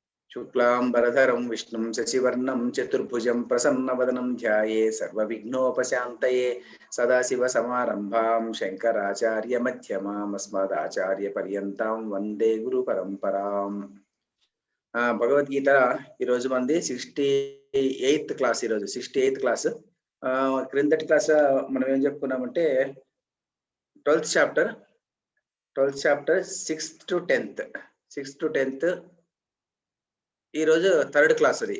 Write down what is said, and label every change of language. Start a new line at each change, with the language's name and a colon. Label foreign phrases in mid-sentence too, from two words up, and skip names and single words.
Sanskrit: शुक्लांबरधरं विष्णुं शशिवर्णं चतुर्भुजं प्रसन्नवदनं ध्याये सर्वविघ्नोपशान्तये सदाशिवसमारम्भां शङ्कराचार्यमध्यमाम् अस्मदाचार्यपर्यन्तां वन्दे गुरुपरम्पराम्।
Telugu: భగవద్గీత ఈరోజు మంది 68th క్లాస్. ఈరోజు 68th క్లాస్. క్రిందటి క్లాస్ మనం ఏం చెప్పుకున్నామంటే 12th చాప్టర్ 6th to 10th ఈరోజు 3rd క్లాస్ అది.